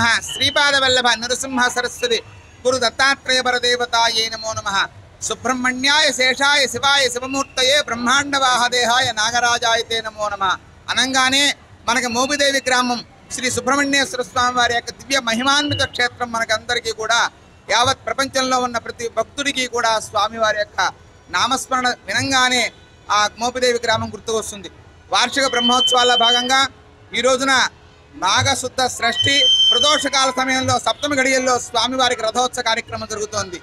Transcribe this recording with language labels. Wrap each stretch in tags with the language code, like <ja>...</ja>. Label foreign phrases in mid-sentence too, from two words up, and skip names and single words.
<sa>श्रीपादवल्लभ नरसिंह सरस्वती गुरु दत्तात्रेय परदेवतायै नमो नमः। सुब्रह्मण्याय शेषाय शिवाय शिवमूर्तये ब्रह्मांडवाहदेहाय नागराजाय ते नमो नमः।</sa> <te>అనగానే మనకి మోపిదేవి గ్రామం శ్రీ సుబ్రహ్మణ్యేశ్వర స్వామి వారి యొక్క దివ్య మహిమాన్విత క్షేత్రం మనకందరికీ కూడా యావత్ ప్రపంచంలో ఉన్న ప్రతి భక్తుడికి కూడా స్వామి వారి యొక్క నామస్మరణ వినంగానే ఆ మోపిదేవి గ్రామం గుర్తుకొస్తుంది। వార్షిక బ్రహ్మోత్సవాల భాగంగా ఈ రోజున నాగశుద్ధ షష్ఠి ప్రదోషకాల సమయంలో సప్తమి గడియల్లో స్వామివారికి రథోత్సవ కార్యక్రమం జరుగుతోంది।</te>